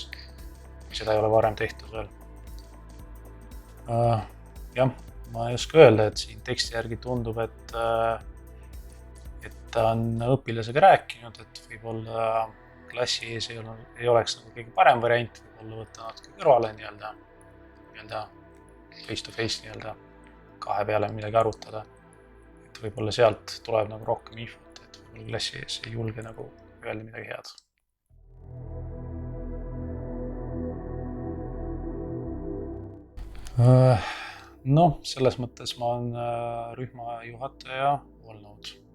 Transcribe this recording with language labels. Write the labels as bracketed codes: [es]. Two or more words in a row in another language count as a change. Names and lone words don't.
[et] Seda ei ole varem tehtud veel. Jah, ma ei oska öelda, et siin teksti järgi tundub, et ta on õpilasega rääkinud, et võib-olla klassi ees ei oleks nagu kõige parem variant, võib-olla võtta natuke kõrvale nii-öelda [en] face to face [et] nii-öelda kahe peale midagi arutada. Et võib-olla sealt tuleb nagu rohkem infot, et võib-olla klassi ees ei julge nagu öelda midagi head. Noh, selles mõttes ma olen rühmajuhataja olnud.